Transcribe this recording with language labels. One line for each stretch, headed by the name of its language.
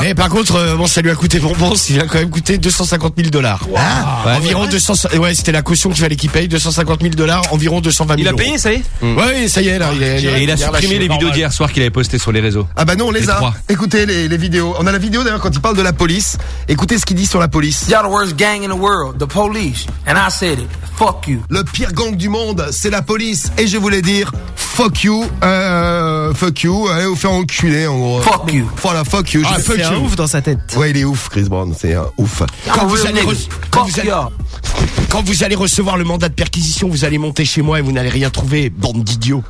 French: Mais par contre, bon, ça lui a coûté bonbons. Il a quand même coûté 250 000 dollars. Wow. Ouais, environ 200. Ouais, c'était la caution qu'il fallait qu'il paye. 250 000 dollars, environ 220 000 euros. Il a payé, ça y est? Ouais, ça y est, là. Il a supprimé les vidéos d'hier soir qu'il avait postées sur les réseaux. Ah, bah non, on les a. Trois. Écoutez les vidéos. On a la vidéo d'ailleurs quand il parle de la police. Écoutez ce qu'il dit sur la police.
English: You're the worst gang in the world, the police. And I said it. Fuck you.
French: Le pire gang du monde, c'est la police. Et je voulais dire fuck you. Allez vous faire enculer en gros.
English: Fuck you.
French: Voilà, fuck you. Ah, fuck c'est you. Un ouf dans sa tête. Ouais, il est ouf, Chris Brown. C'est un ouf. Quand vous allez. Fuck you. Quand vous allez recevoir le mandat de perquisition, vous allez monter chez moi et vous n'allez rien trouver, bande d'idiots.